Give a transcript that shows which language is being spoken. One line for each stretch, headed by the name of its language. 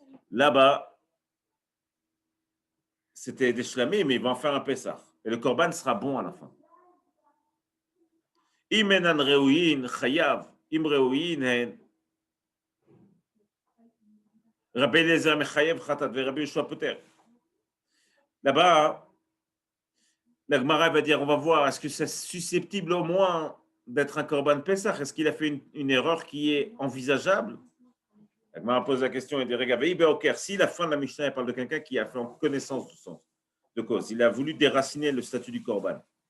French: Là-bas, c'était des shlamim, mais il va en faire un Pessah. Et le korban sera bon à la fin.
Hebrew: אם אינן ראויין, חייב. אם ראויין הן, רבי אליעזר מחייב חטאת ורבי יהושע פוטר.
French: Là-bas, la Gemara va dire, on va voir, est-ce que c'est susceptible au moins d'être un Korban Pessah? Est-ce qu'il a fait une erreur qui est envisageable? La Gemara pose la question et dit, regarde, si la fin de la Mishnah elle parle de quelqu'un qui a fait en connaissance du sens de cause, il a voulu déraciner le statut du Korban.